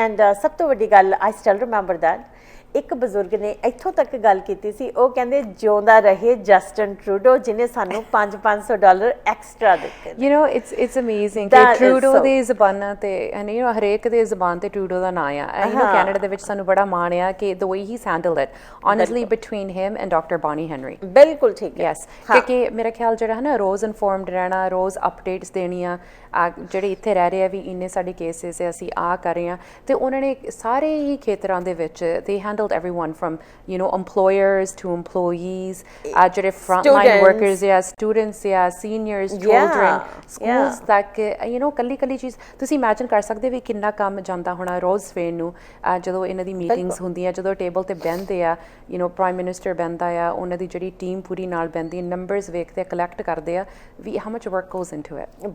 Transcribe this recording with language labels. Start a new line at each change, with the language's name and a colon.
Punjabi: And ਸਭ ਤੋਂ ਵੱਡੀ ਗੱਲ
English: I still remember that
Punjabi: ਇੱਕ ਬਜ਼ੁਰਗ ਨੇ ਇੱਥੋਂ ਤੱਕ ਗੱਲ ਕੀਤੀ ਸੀ, ਉਹ ਕਹਿੰਦੇ ਜਿਉਂਦਾ ਰਹੇ ਜਸਟਨ ਟਰੂਡੋ ਜਿਹਨੇ ਸਾਨੂੰ $500 ਐਕਸਟਰਾ ਦਿੱਤੇ।
English: You know, it's amazing
Punjabi: ਕਿ ਟਰੂਡੋ ਦੀ ਜ਼ਬਾਨਾਂ ਤੇ ਯੂ نو ਹਰੇਕ ਦੇ ਜ਼ਬਾਨ ਤੇ ਟਰੂਡੋ ਦਾ ਨਾਂ ਆ। ਯੂ نو ਕੈਨੇਡਾ ਦੇ ਵਿੱਚ ਸਾਨੂੰ ਬੜਾ ਮਾਣ ਆ ਕਿ
English: the way he's handled it honestly between him and Dr. Bonnie Henry.
Punjabi: ਬਿਲਕੁਲ ਠੀਕ ਹੈ। Yes, ਕਿਉਂਕਿ ਮੇਰਾ ਖਿਆਲ ਜਿਹੜਾ ਹੈ ਨਾ ਰੋਜ਼ ਇਨਫੋਰਮਡ ਰਹਿਣਾ, ਰੋਜ਼ ਅਪਡੇਟਸ ਦੇਣੀਆਂ, ਜਿਹੜੇ ਇੱਥੇ ਰਹਿ ਰਹੇ ਆ ਵੀ ਇੰਨੇ ਸਾਡੇ ਕੇਸਿਸ ਹੈ, ਅਸੀਂ ਆ ਕਰ ਰਹੇ ਹਾਂ, ਤੇ ਉਹਨਾਂ ਨੇ ਸਾਰੇ ਹੀ ਖੇਤਰਾਂ ਦੇ ਵਿੱਚ
English: they handled everyone from you know employers to employees,
Punjabi: ਜਿਹੜੇ frontline workers ਜਾਂ students ਜਾਂ seniors, children, schools ਤੱਕ you know ਕੱਲੀ ਚੀਜ਼ ਤੁਸੀਂ ਇਮੈਜਿਨ ਕਰ ਸਕਦੇ ਵੀ ਕਿੰਨਾ ਕੰਮ ਜਾਂਦਾ ਹੋਣਾ ਰੋਜ਼ ਸਵੇਰ ਨੂੰ ਜਦੋਂ ਇਹਨਾਂ ਦੀ ਮੀਟਿੰਗਸ ਹੁੰਦੀਆਂ, ਜਦੋਂ ਟੇਬਲ ਤੇ ਬਹਿੰਦੇ ਆ, you know ਪ੍ਰਾਈਮ ਮਿਨਿਸਟਰ ਬਹਿੰਦਾ ਆ, ਉਹਨਾਂ ਦੀ ਜਿਹੜੀ ਟੀਮ ਪੂਰੀ ਨਾਲ ਬਹਿੰਦੀ, ਨੰਬਰਸ ਵੇਖਦੇ ਆ, ਕਲੈਕਟ ਕਰਦੇ ਆ ਵੀ
English: how much work goes into it.